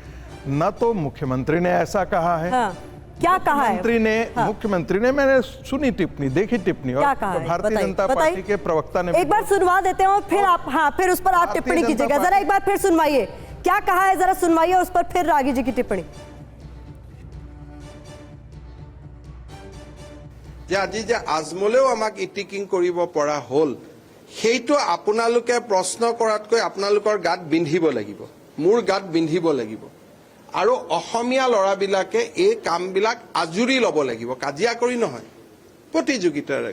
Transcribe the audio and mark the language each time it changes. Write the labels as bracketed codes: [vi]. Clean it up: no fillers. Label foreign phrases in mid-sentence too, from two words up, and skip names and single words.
[hi] न तो मुख्यमंत्री ने ऐसा कहा है। हाँ। क्या कहा है मुख्यमंत्री ने मैंने सुनी टिप्पणी, देखी टिप्पणी, और भारतीय जनता पार्टी के प्रवक्ता ने एक बार सुनवा देते हैं और फिर आप फिर उस पर आप टिप्पणी कीजिएगा। जरा एक बार फिर सुनवाइए, क्या कहा है जरा सुनवाइए, उस पर फिर रागी जी की टिप्पणी। [as] আজি যে আজমলেও আমাক ইটিকিং কৰিব পৰা হল, সেইটো আপোনালোকে প্ৰশ্ন কৰাতকৈ আপোনালোকৰ গাত বিন্ধিব লাগিব, মোৰ গাত বিন্ধিব লাগিব। আৰু অসমীয়া ল'ৰাবিলাকে এই কামবিলাক আজুৰি ল'ব লাগিব, কাজিয়া কৰি নহয়, প্ৰতিযোগিতাৰে।